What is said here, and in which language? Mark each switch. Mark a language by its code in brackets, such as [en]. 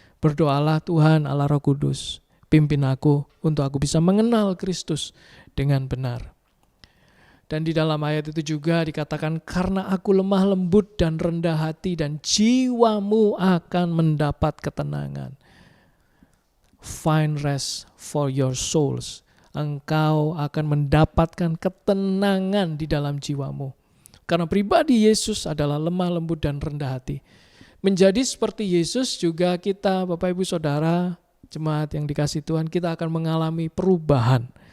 [id] Berdoalah, Tuhan Allah Roh Kudus, pimpin aku untuk aku bisa mengenal Kristus dengan benar. Dan di dalam ayat itu juga dikatakan, karena aku lemah lembut dan rendah hati dan jiwamu akan mendapat ketenangan. [en] Find rest for your souls. [id] Engkau akan mendapatkan ketenangan di dalam jiwamu. Karena pribadi Yesus adalah lemah lembut dan rendah hati. Menjadi seperti Yesus juga kita, Bapak Ibu Saudara, jemaat yang dikasihi Tuhan, kita akan mengalami perubahan.